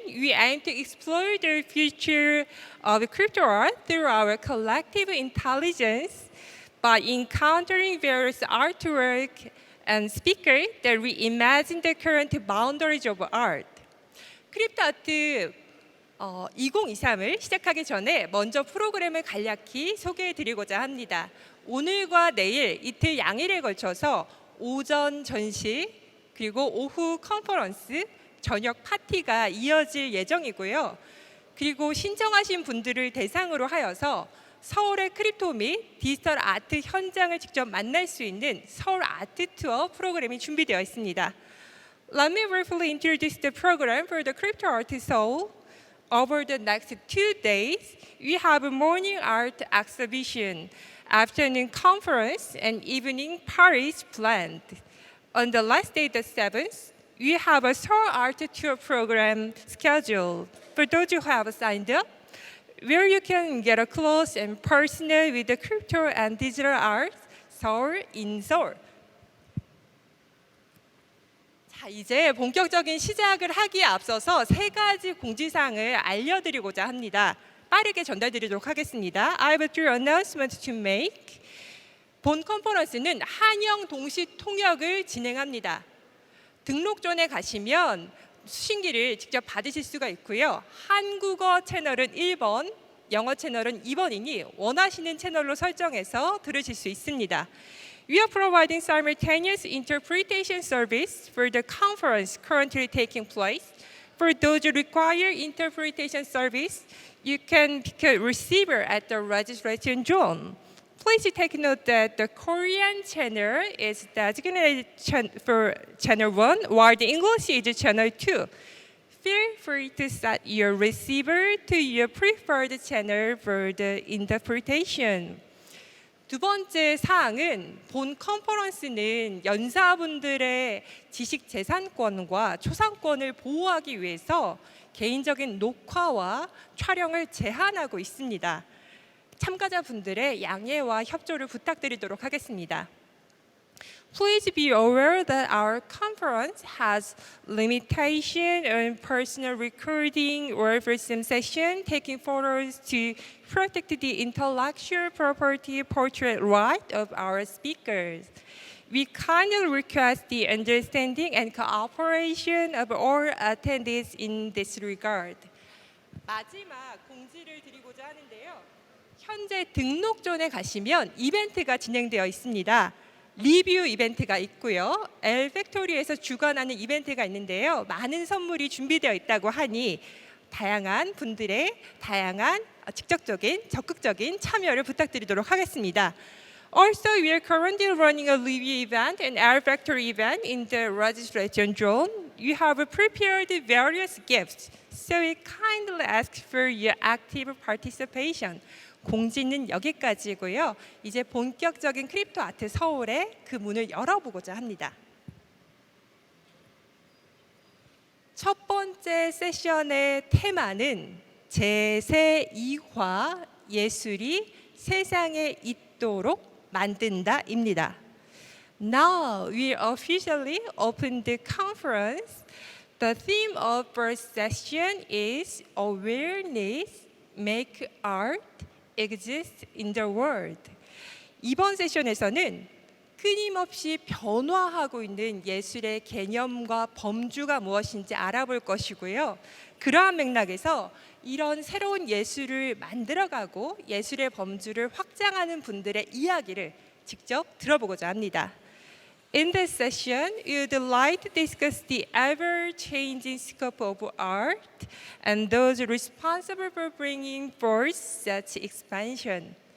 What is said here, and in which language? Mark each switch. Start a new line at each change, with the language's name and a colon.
English: We aim to explore the future of crypto art through our collective intelligence by encountering various artwork and speakers that reimagine the current boundaries of art.
Korean: 크립토 아트 2023을 시작하기 전에 먼저 프로그램을 간략히 소개해드리고자 합니다. 오늘과 내일 이틀 양일에 걸쳐서 오전 전시 그리고 오후 컨퍼런스, 저녁 파티가 이어질 예정이고요. 그리고 신청하신 분들을 대상으로 하여서 서울의 크립토 및 디지털 아트 현장을 직접 만날 수 있는 서울 아트 투어 프로그램이 준비되어 있습니다.
English: Let me briefly introduce the program for the Crypto Art Seoul. Over the next 2 days, we have a morning art exhibition, afternoon conference, and evening parties planned. On the last day, the 7th, we have a Seoul Art Tour program scheduled. For those who have signed up, where you can get a close and personal with the crypto and digital art, Seoul in Seoul.
Korean: 자, 이제 본격적인 시작을 하기에 앞서서 3가지 공지사항을 알려드리고자 합니다. 빠르게 전달드리도록 하겠습니다.
English: I have 3 announcements to make.
Korean: 본 컨퍼런스는 한영 동시 통역을 진행합니다. 등록 전에 가시면 수신기를 직접 받으실 수가 있고요. 한국어 채널은 1번, 영어 채널은 2번이니 원하시는 채널로 설정해서 들으실 수 있습니다.
English: We are providing simultaneous interpretation service for the conference currently taking place. For those who require interpretation service, you can become a receiver at the registration zone. Please take note that the Korean channel is designated for channel 1, while the English is channel 2. Feel free to set your receiver to your preferred channel for the interpretation.
Korean: 두 번째 사항은 본 컨퍼런스는 연사분들의 지식 재산권과 초상권을 보호하기 위해서 개인적인 녹화와 촬영을 제한하고 있습니다. 참가자분들의 양해와 협조를 부탁드리도록 하겠습니다.
English: Please be aware that our conference has limitation on personal recording or film session, taking photos to protect the intellectual property portrait right of our speakers. We kindly request the understanding and cooperation of all attendees in this regard.
Korean: 마지막 공지를 드리고자 하는데요. 현재 등록존에 가시면 이벤트가 진행되어 있습니다. 리뷰 이벤트가 있고요. 엘팩토리에서 주관하는 이벤트가 있는데요. 많은 선물이 준비되어 있다고 하니 다양한 분들의 다양한 직접적인 적극적인 참여를 부탁드리도록 하겠습니다.
English: Also, we are currently running a review event and Air Factory event in the registration zone. You have prepared various gifts, so we kindly ask for your active participation.
Korean: 공지는 여기까지고요. 이제 본격적인 크립토 아트 서울의 그 문을 열어보고자 합니다. 첫 번째 세션의 테마는 제2화 예술이 세상에 있도록 만든다입니다.
English: Now we officially open the conference. The theme of first session is Awareness, Make Art exist in the world.
Korean: 이번 세션에서는 끊임없이 변화하고 있는 예술의 개념과 범주가 무엇인지 알아볼 것이고요. 그러한 맥락에서 이런 새로운 예술을 만들어가고 예술의 범주를 확장하는 분들의 이야기를 직접 들어보고자 합니다.
English: In this session, we would like to discuss the ever-changing scope of art and those responsible for bringing forth such expansion.